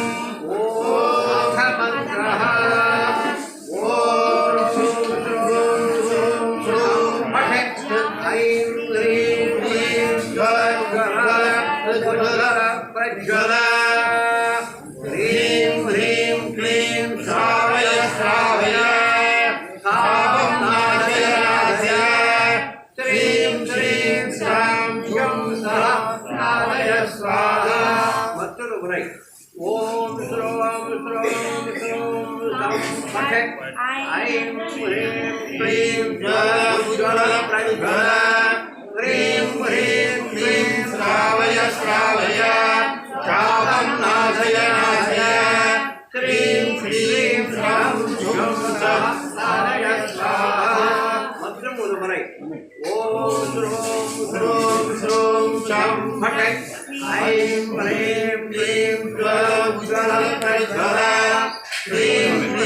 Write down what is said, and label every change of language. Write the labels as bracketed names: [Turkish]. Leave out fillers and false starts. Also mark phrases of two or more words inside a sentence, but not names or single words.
[Sanskrit] ओम मन्त्रः ओम श्रूं श्रूं श्रूं फट् ऐं ह्रीं क्लीं ज्वल प्रज्वल ह्रीं ह्रीं क्लीं श्रावय श्रावय तापं नाशय नाशय श्रीं श्रीं श्रां शं नाशय स्वाहा। [Tamil] மற்றொரு முறை [Sanskrit] ॐ श्रूं श्रूं श्रूं शं फट् ऐं ह्रीं क्लीं ज्वल प्रज्वल ह्रीं ह्रीं क्लीं श्रावय श्रावय तापं नाशय नाशय श्रीं श्रीं श्रां शं नाशय स्वाहा। [Tamil] மற்றொரு ஒரு முறை [Sanskrit] ॐ श्रूं श्रूं श्रूं शं फट् ऐं ह्रीं क्लीं ज्वल प्रज्वल ह्रीं